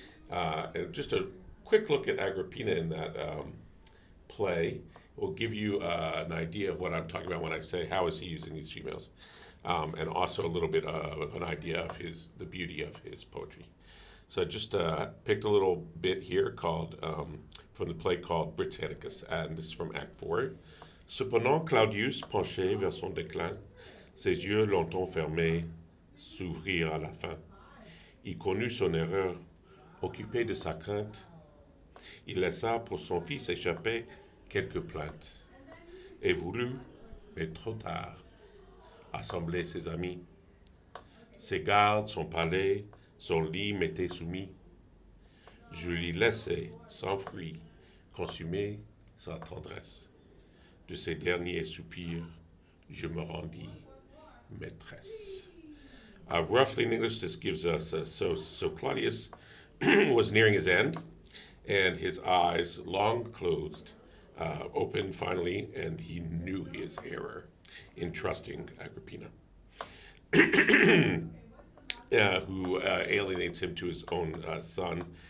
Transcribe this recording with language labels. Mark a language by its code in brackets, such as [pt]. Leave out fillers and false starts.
[en] And just a quick look at Agrippina in that play will give you an idea of what I'm talking about when I say how is he using these females, and also a little bit of an idea of the beauty of his poetry. So I just picked a little bit here called from the play called Britannicus, and this is from Act 4. [fr] Cependant, Claudius, penché vers son déclin, ses yeux longtemps fermés s'ouvrirent à la fin. Il connut son erreur, occupé de sa crainte. Il laissa pour son fils échapper quelques plaintes, et voulut, mais trop tard, assembler ses amis. Ses gardes, son palais, son lit m'étaient soumis. Je lui laissai, sans fruit, consumer sa tendresse. De ses derniers soupirs, je me rendis maîtresse. [en] Roughly in English, this gives us so Claudius was nearing his end, and his eyes, long closed, opened finally, and he knew his error in trusting Agrippina, who alienates him to his own son.